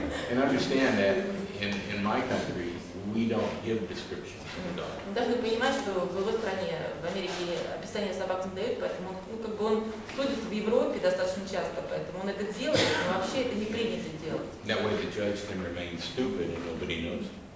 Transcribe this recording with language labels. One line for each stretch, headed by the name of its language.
English: And understand that in my country, we don't give descriptions of the dog.
Russian: Вы должны понимать, что в его стране, в Америке, описание собак не дают, поэтому он судит в Европе достаточно часто, поэтому он это делает, но вообще это не принято делать.
English: That way the judge can remain stupid and nobody knows.